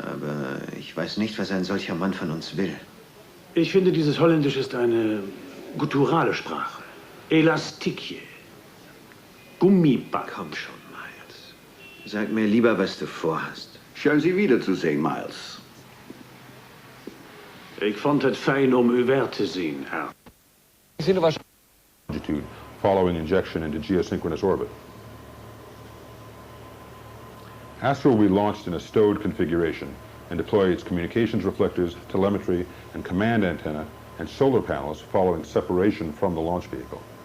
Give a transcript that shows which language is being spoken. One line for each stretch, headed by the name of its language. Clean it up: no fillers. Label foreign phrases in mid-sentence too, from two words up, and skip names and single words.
German: Aber ich weiß nicht, was ein solcher Mann von uns will. Ich finde, dieses Holländisch ist eine gutturale Sprache. Elastikje. Gummiband. Komm schon, Miles. Sag mir lieber, was du vorhast. Schön, Sie wiederzusehen, Miles.
Dutch: Ik vond het fijn om u weer te zien, Herr.
English: Longitude following injection into geosynchronous orbit. Astra will be launched in a stowed configuration and deploy its communications reflectors, telemetry, and command antenna and solar panels following separation from the launch vehicle.